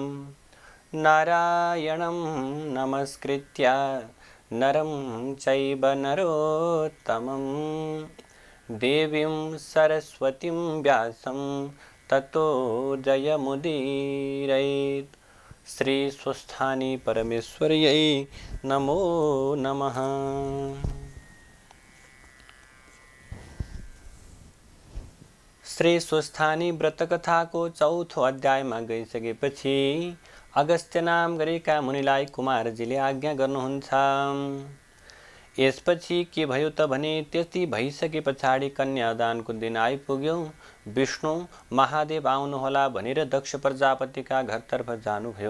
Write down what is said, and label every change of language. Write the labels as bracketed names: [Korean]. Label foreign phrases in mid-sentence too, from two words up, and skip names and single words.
[Sanskrit] नारायणं नमस्कृत्य नरं चैव नरोत्तमं देवीं सरस्वतीं व्यासं ततो जयमुदीरयेत्। श्री स्वस्थानी परमेश्वर्यै नमो नमः। [Nepali] श्री स्वस्थानी व्रतकथाको चौथो अध्यायमा गइसकेपछि अगस्त्य नाम गरेका मुनिलाई कुमारजीले आज्ञा गर्नुहुन्छ। यसपछि के भयो त भने त्यति भइसके पछाडि कन्यादानको दिन आइपुग्यो। विष्णु महादेव आउनुहोला भनेर दक्ष प्रजापतिका घरतर्फ जानुभयो।